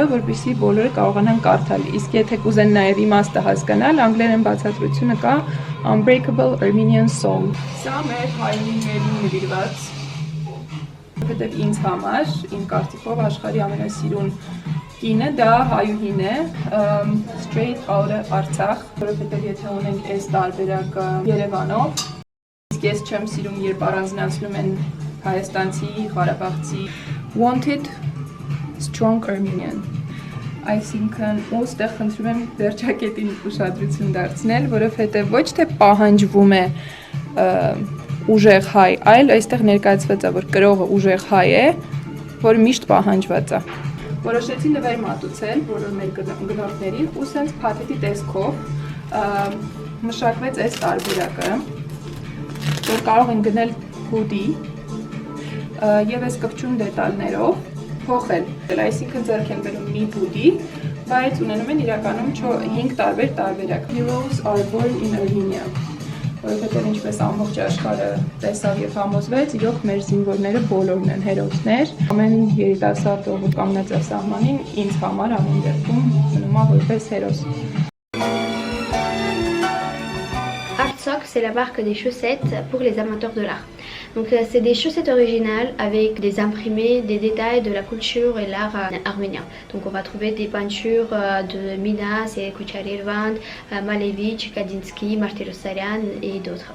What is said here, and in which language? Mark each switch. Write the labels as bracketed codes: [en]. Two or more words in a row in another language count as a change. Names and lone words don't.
[hy] որպեսզի բոլորը կարողանան կարդալ։ Իսկ եթե կուզեն նաեւ իմաստը հասկանալ, անգլերեն բացատրությունը կա Unbreakable Armenian Soul։ Սա մեր հայրենիներին նվիրված, որովհետեւ ինձ համար, իմ կարծիքով աշխարհի ամենասիրուն կինը դա հայուհին է, [en] straight out of [hy] Արցախ, որովհետև եթե ունենք այս տարբերակը Երևանով, իսկ ես չեմ սիրում, երբ առանձնացնում են հայաստանցի, ղարաբաղցի, [en] wanted strong Armenian, [hy] այսինքն ու ստեղ խնդրում եմ վերջակետին ուշադրություն դարձնել, որովհետև ոչ թե պահանջվում է ուժեղ հայ, այլ այստեղ ներկայացված է, որ կրողը ուժեղ հայ է, որ միշտ պահանջված է։ Որոշեցի նվեր մատուցել բոլոր մեր գնորդներին ու սենց փաթեթի տեսքով մշակվեց այս տարբերակը, որ կարող են գնել հուդի եւ այս կպչուն դետալներով փոխել։ Այսինքն ձեռք են բերում մի հուդի, բայց ունենում են իրականում 5 տարբեր տարբերակ։ [en] Heroes are born in Armenia։ [hy] Որովհետև ինչպես ամբողջ աշխարհը տեսավ եւ համոզվեց, իրոք մեր զինվորները բոլորն են հերոսներ։ Ամեն երիտասարդ, ով կանգնած է սահմանին, ինձ համար ամեն դեպքում մնում է որպես հերոս։ [fr] Artsok, c'est la marque des chaussettes pour les amateurs de l'art. Donc c'est des chaussettes originales avec des imprimés, des détails de la culture et l'art arménien. Donc on va trouver des peintures de Minas et Kucharirvan, Malevich, Kandinsky, Martirosyan et d'autres.